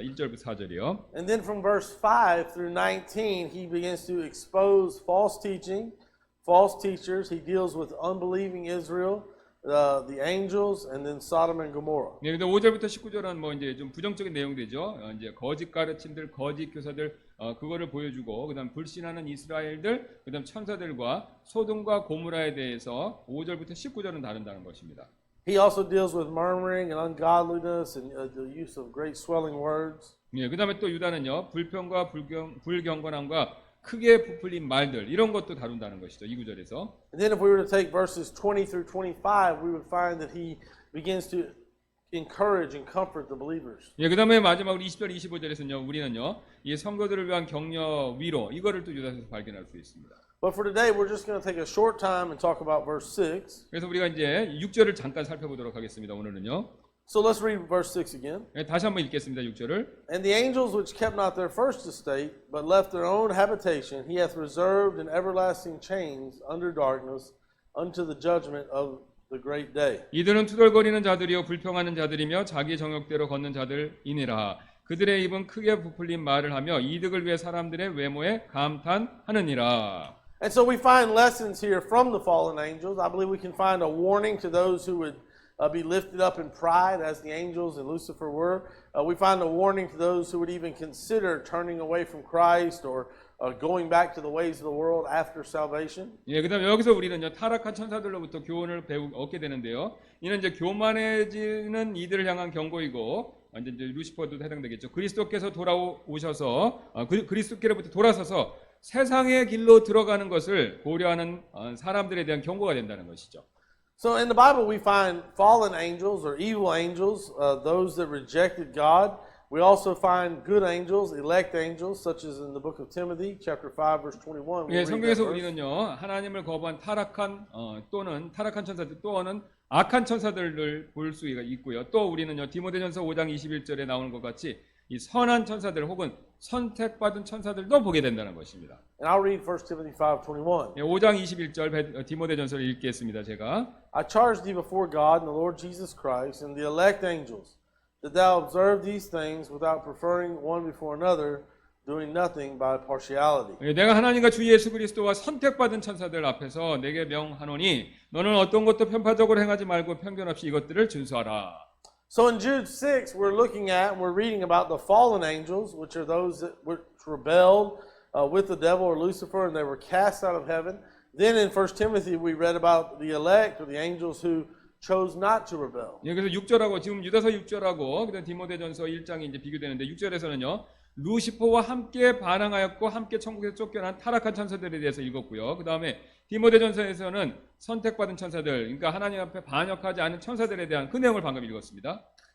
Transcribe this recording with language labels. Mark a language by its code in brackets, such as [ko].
[ko] 1절부터 4절이요. [en] And then from verse 5 through 19, he begins to expose false teaching, false teachers. He deals with unbelieving Israel, the angels, and then Sodom and Gomorrah. [ko] 예, 근데 5절부터 19절은 뭐 이제 좀 부정적인 내용들이죠. 이제 거짓 가르침들, 거짓 교사들, 그거를 보여주고, 그다음 불신하는 이스라엘들, 그다음 천사들과 소돔과 고무라에 대해서 5절부터 19절은 다룬다는 것입니다. [en] He also deals with murmuring and ungodliness and the use of great swelling words. [ko] 예, 그다음에 또 유다는요, 불평과 불경건함과 크게 부풀린 말들 이런 것도 다룬다는 것이죠. 이 구절에서. [en] And then if we were to take verses 20 through 25, we would find that he begins to encourage and comfort the believers. [ko] 예, 그다음에 마지막으로 20절 25절에서는요, 우리는요, 이 성도들을 위한 격려, 위로 이거를 또 유다서에서 발견할 수 있습니다. [en] But for today, we're just going to take a short time and talk about verse 6. [ko] 그래서 우리가 이제 6절을 잠깐 살펴보도록 하겠습니다. 오늘은요. [en] So let's read verse 6 again. [ko] 예, 다시 한번 읽겠습니다. 6절을. [en] And the angels which kept not their first estate, but left their own habitation, he hath reserved in everlasting chains under darkness unto the judgment of the great day. [ko] 이들은 투덜거리는 자들이요 불평하는 자들이며 자기 정욕대로 걷는 자들이니라. 그들의 입은 크게 부풀린 말을 하며 이득을 위해 사람들의 외모에 감탄하느니라. [en] And so we find lessons here from the fallen angels. I believe we can find a warning to those who would be lifted up in pride as the angels and Lucifer were. We find a warning to those who would even consider turning away from Christ or going back to the ways of the world after salvation. [ko] 예, 그다음 여기서 우리는요 타락한 천사들로부터 교훈을 얻게 되는데요. 이는 이제 교만해지는 이들을 향한 경고이고, 이제 루시퍼도 해당되겠죠. 그리스도께서 돌아오셔서 그리스도께로부터 돌아서서 세상의 길로 들어가는 것을 고려하는 사람들에 대한 경고가 된다는 것이죠. [en] So in the Bible we find fallen angels or evil angels, those that rejected God. We also find good angels, elect angels, such as in the book of Timothy, chapter 5, verse 21. [ko] 예, 성경에서 우리는요 하나님을 거부한 타락한 또는 타락한 천사들 또는 악한 천사들을 볼 수가 있고요. 또 우리는요 디모데전서 5장 21절에 나오는 것 같이 이 선한 천사들 혹은 선택받은 천사들도 보게 된다는 것입니다. [en] And I'll read 1 Timothy 5:21. [ko] 예, 5장 21절 디모데전서를 읽겠습니다. 제가. [en] I charge thee before God and the Lord Jesus Christ and the elect angels, that thou observe these things without preferring one before another, doing nothing by partiality. [ko] 예, 내가 하나님과 주 예수 그리스도와 선택받은 천사들 앞에서 내게 명하노니 너는 어떤 것도 편파적으로 행하지 말고 편견 없이 이것들을 준수하라. [en] So in Jude 6, we're looking at and we're reading about the fallen angels, which are those that rebelled with the devil or Lucifer, and they were cast out of heaven. Then in 1 Timothy, we read about the elect or the angels who chose not to rebel. [ko] 예, 그래서 6절하고 지금 유다서 6절하고 그다음 디모데전서 1장이 이제 비교되는데 6절에서는요. 루시퍼와 함께 반항하였고 함께 천국에서 쫓겨난 타락한 천사들에 대해서 읽었고요. 그다음에 디모데전서에서는 선택받은 천사들, 그러니까 하나님 앞에 반역하지 않은 천사들에 대한 그 내용을 방금 읽었습니다.